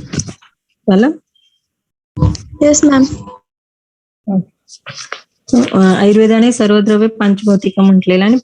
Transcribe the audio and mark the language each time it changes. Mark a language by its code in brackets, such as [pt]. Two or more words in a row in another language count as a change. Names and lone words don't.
[mr] झालं. [en] Yes, ma'am. [mr] आयुर्वेदाने सर्वद्रव्य पंचभौतिक म्हटलेलं आणि